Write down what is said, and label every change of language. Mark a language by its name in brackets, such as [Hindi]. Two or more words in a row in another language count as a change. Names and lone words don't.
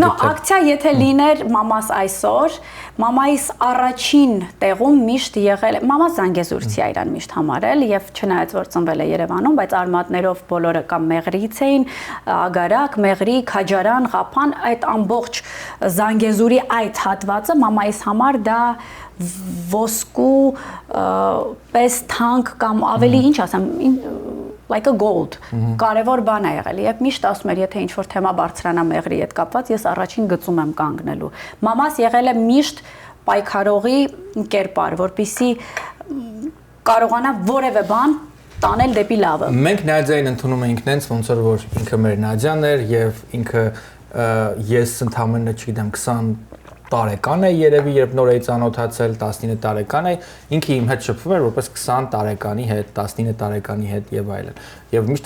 [Armenian] գտել։ Ակցիա եթե լիներ մամաս այսօր, մամայիս առաջին տեղում միշտ եղել է, մամաս Զանգեզուրցի է իրան միշտ համարել եւ չնայած որ ծնվել է Երևանում, բայց արմատներով բոլորը կամ Մեղրիից էին, Ագարակ, Մեղրի, Քաջարան, Ղափան, այդ ամբողջ Զանգեզուրի այդ հատվածը մամայիս համար դա ոսկու պես թանկ կամ ավելի ինչ ասեմ [English] like a gold, [Armenian] կարևոր բան է եղել, եւ միշտ ասում էր, եթե ինչ-որ թեմա բարձրանա Մեղրի հետ կապված, ես առաջին գծում եմ կանգնելու։ Մամաս եղել է միշտ պայքարողի կերպար, որպեսզի կարողանա որևէ բան տանել դեպի լավը։ Մենք Նադիային ընդունում ենք նենց ոնց որ ինքը մեր Նադիան էր եւ ինքը ես ընդամենը չգիտեմ 20 տարեկան է երևի, երբ նոր էի ծանոթացել, 19 տարեկան է, ինքը իմ հետ շփվում էր որպես 20 տարեկանի հետ, 19 տարեկանի հետ եւ այլն։ Եվ միշտ